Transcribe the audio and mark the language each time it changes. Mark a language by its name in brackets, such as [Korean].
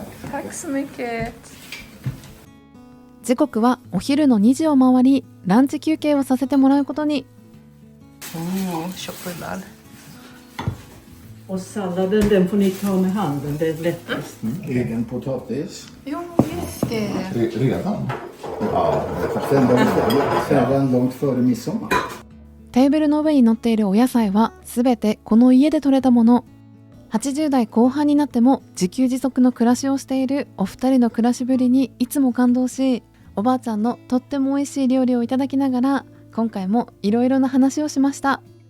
[Swedish] Tack så mycket。 [Japanese] 時刻はお昼の2時を回りランチ休憩をさせてもらうことに。 [Swedish] choklad。 Och salladen den får ni ta med handen, det är lättast. Egen potatis. Jo, just det. Redan? Ja, sen långt före midsommar. [Japanese] テーブルの上に乗っているお野菜はすべてこの家で採れたもの。 80代後半になっても自給自足の暮らしをしているお二人の暮らしぶりにいつも感動し、おばあちゃんのとっても美味しい料理をいただきながら今回もいろいろな話をしました。